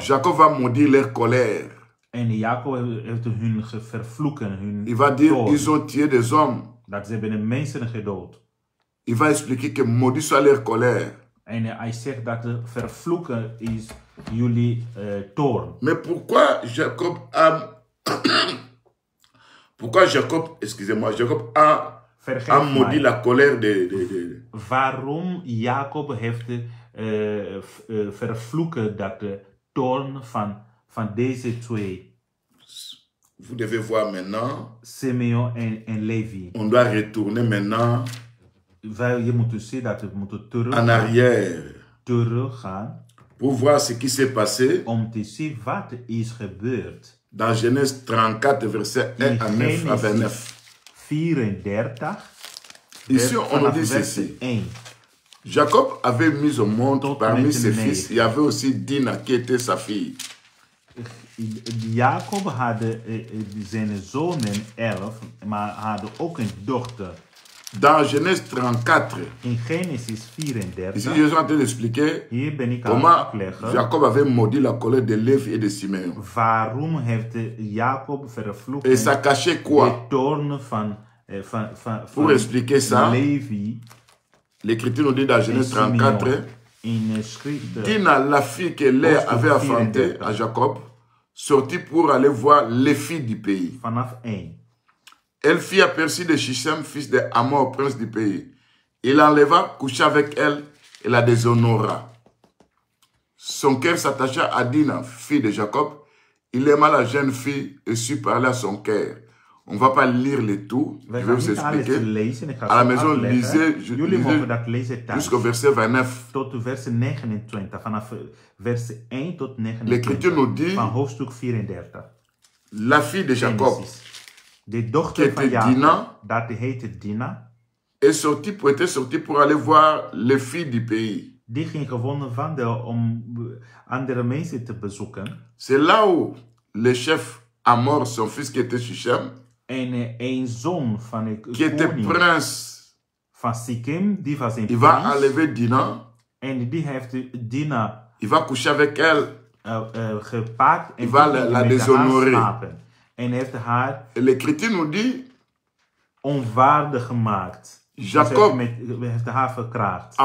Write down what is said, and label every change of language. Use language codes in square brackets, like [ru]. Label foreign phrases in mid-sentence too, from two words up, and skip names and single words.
[fr] Jacob va maudire leur colère. [nl] En Jacob heeft hun vervloeken, hun [fr] Il va dire, [nl] toorn. [fr] ils ont tué des hommes. [nl] Dat ze hebben de mensen gedood. [fr] Il va expliquer que maudit soit leur colère. [nl] En hij zegt dat de vervloeken is jullie toorn. [fr] Mais pourquoi Jacob, excusez-moi, Jacob a maudit la colère de... [nl] Waarom Jacob heeft vervloeken dat de toorn van deze twee, [fr] Vous devez voir maintenant, [nl] Simeon en Levi. [fr] on doit retourner maintenant [nl] Je moet dus zien dat we moeten [fr] en arrière [nl] teruggaan [fr] pour voir ce qui s'est passé [nl] om te zien wat er is gebeurd. [fr] dans Genèse 34, verset 1 à 9 à 29. 34. Ici, on nous dit ceci. 1. Jacob avait mis au monde [nl] Tot [fr] parmi [nl] met [fr] ses [nl] mee. [fr] fils, il y avait aussi Dina qui était sa fille. [nl] Jacob had zijn zonen 11, maar hadden ook een dochter. [fr] Dans Genèse 34, [nl] In Genesis [fr] ici 34, je suis en train d'expliquer [nl] hier ben ik aan het [fr] comment [nl] uitleggen [fr] Jacob avait maudit la colère de Lévi et de Simeon. [nl] waarom heeft Jacob vervloekt [fr] Et ça cachait quoi? [nl] de toorn van [fr] Pour expliquer ça, [nl] Levi [fr] l'Écriture nous dit dans [nl] en [fr] Genèse [nl] Simeon. [fr] 34, [nl] In schrift [fr] Dina, la fille que Léa [nl] Hoofdstuk [fr] avait affrontée [nl] 34. [fr] à Jacob, sortit pour aller voir les filles du pays. [nl] vanaf 1. [fr] Elle fit aperçu de Shichem, fils de Hamor, prince du pays. Il l'enleva, coucha avec elle et la déshonora. Son cœur s'attacha à Dina, fille de Jacob. Il aima la jeune fille et sut parler à son cœur. On ne va pas lire le tout, je [nl] We [fr] vais [nl] gaan [fr] vous [nl] niet alles [fr] expliquer. [nl] lezen. Ik ga [fr] À la [nl] zo [fr] maison, [nl] uitleggen. [fr] lisez [nl] Jullie mogen dat lezen thuis. [fr] jusqu'au verset 29. [nl] Tot vers 29. Vanaf vers 1 tot [fr] L'Écriture [nl] 29. [fr] nous dit, [nl] Van hoofdstuk 34. [fr] la fille de Jacob [nl] Genesis. De dochter [fr] qui [nl] van [fr] était [nl] Jacob, [fr] Dina, [nl] dat heette Dina, [fr] était sortie pour aller voir les filles du pays. [nl] die ging gewoon wandelen om andere mensen te bezoeken. [fr] C'est là où le chef Hamor, son fils qui était Shichem, [nl] En een zoon van een [fr] qui était [nl] koning [fr] prince, [nl] van Sikkim, die was een [fr] il va [nl] prins. [fr] enlever Dina, [nl] En die heeft Dina [fr] il va coucher avec elle. [nl] gepakt en [fr] Il va [nl] die [fr] la [nl] ging met haar [fr] déshonorer. [nl] slapen. En heeft haar [fr] Et l'Écriture nous dit, [nl] onwaardig gemaakt. [fr] Jacob [nl] heeft haar verkracht.